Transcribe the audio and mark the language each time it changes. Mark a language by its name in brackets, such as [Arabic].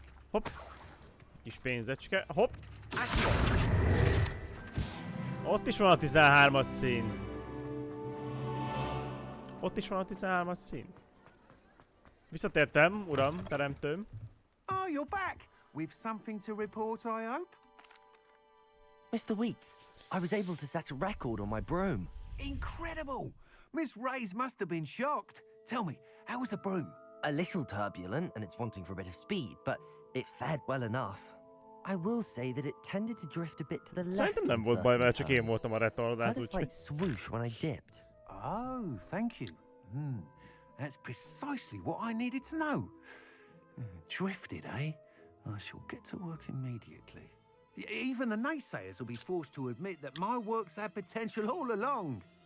[Hungarian] Hopp. Kis pénzecske. Hopp. Ott is van a 13-as szín. Ott is van a 13-as szín. Visszatértem, uram, teremtőm. [English] Oh, you're back. With something to report, I hope? Mr. Weeks, I was able to set a record on my broom. Incredible! Miss Ray's must have been shocked. Tell me, how was the broom? A little turbulent and it's wanting for a bit of speed, but it fared well enough. I will say that it tended to drift a bit to the left. [Hungarian] Szerintem nem volt baj, mert csak én voltam a retardát, [English] had a slight swoosh when I dipped. Oh, thank you. That's precisely what I needed to know. Drifted, eh? I shall get to work immediately. Even the naysayers will be forced to admit that my work's had potential all along.